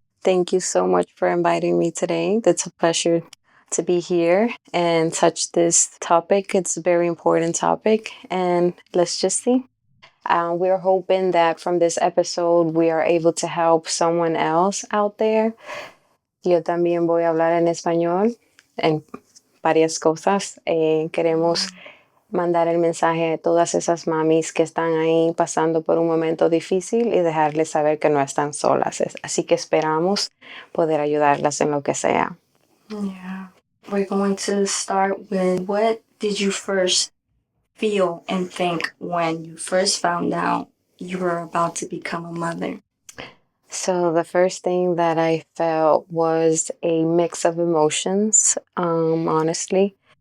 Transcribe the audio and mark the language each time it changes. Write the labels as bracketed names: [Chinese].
[English] Thank you so much for inviting me today. It's a pleasure to be here and touch this topic. It's a very important topic, and let's just see. We're hoping that from this episode we are able to help someone else out there. [Spanish] Yo también voy a hablar en español en varias cosas. Queremos mandar el mensaje a todas esas mamis que están ahí pasando por un momento difícil y dejarles saber que no están solas. Así que esperamos poder ayudarlas en lo que sea. [English] Yeah. We're going to start with, what did you first feel and think when you first found out you were about to become a mother? So the first thing that I felt was a mix of emotions, honestly.